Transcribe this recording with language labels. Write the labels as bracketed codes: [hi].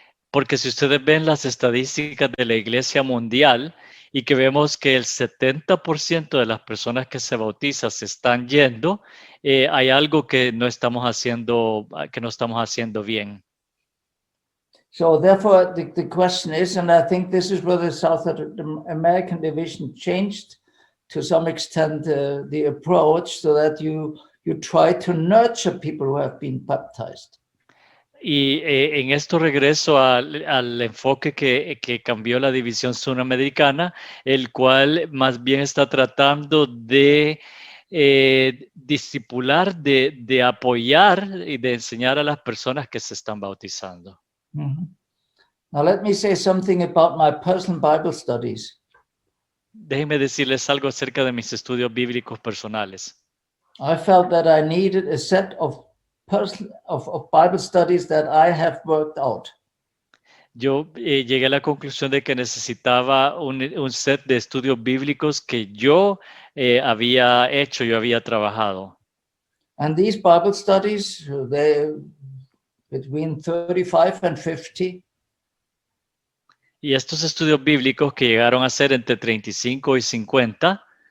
[es] Porque si ustedes ven las estadísticas de la Iglesia Mundial y que vemos que el 70% de las personas que se bautizan se están yendo, hay algo que no estamos haciendo bien. [en] So therefore, the question is, and I think this is where the South American division changed to some extent the approach, so that you try to nurture people who have been baptized. [es] Y en esto regreso al enfoque que cambió la división sudamericana, el cual más bien está tratando de discipular, de apoyar y de enseñar a las personas que se están bautizando. Mm-hmm. [en] Now let me say something about my personal Bible studies. [es] Déjenme decirles algo acerca de mis estudios bíblicos personales. [en] I felt that I needed a set of Bible studies that I have worked out. [es] Yo llegué a la conclusión de que necesitaba un set de estudios bíblicos que yo había hecho, yo había trabajado. [en] And these Bible studies, they between 35 and 50. [es] Y estos estudios bíblicos que llegaron a ser entre 35 y 50,